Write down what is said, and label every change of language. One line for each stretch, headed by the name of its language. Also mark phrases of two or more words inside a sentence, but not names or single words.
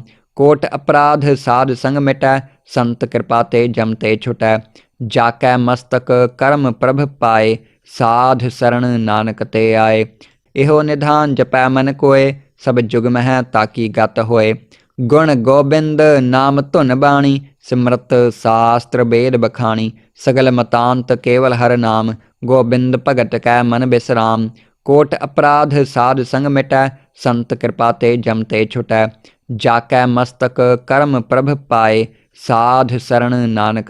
Punjabi: ਕੋਟ ਅਪਰਾਧ ਸਾਧ ਸੰਗ ਮਿਟੈ, ਸੰਤ ਕਿਰਪਾ ਤੇ ਜਮ ਤੇ ਛੁਟੈ। ਜਾ ਕੈ ਮਸਤਕ ਕਰਮ ਪ੍ਰਭ ਪਾਏ, ਸਾਧ ਸਰਣ ਨਾਨਕ ਤੇ ਆਏ। ਇਹੋ ਨਿਧਾਨ ਜਪੈ ਮਨ ਕੋਏ, ਸਭ ਜੁਗ ਮਹਿ ਤਾਕੀ ਗਤ ਹੋਏ। ਗੁਣ ਗੋਬਿੰਦ ਨਾਮ ਧੁਨ ਬਾਣੀ ਸਿਮਰਤ ਸਾਸਤਰ ਵੇਦ ਬਖਾਣੀ ਸਗਲ ਮਤਾਂਤ ਕੇਵਲ ਹਰ ਨਾਮ ਗੋਬਿੰਦ ਭਗਤ ਕੈ ਮਨ ਬਿਸਰਾਮ ਕੋਟ ਅਪਰਾਧ ਸਾਧ ਸੰਗ ਮਿਟੈ ਸੰਤ ਕਿਰਪਾ ਤੇ ਜਮ ਤੇ ਛੁਟੈ ਜਾਕੈ ਮਸਤਕ ਕਰਮ ਪ੍ਰਭ ਪਾਏ ਸਾਧ ਸਰਣ ਨਾਨਕ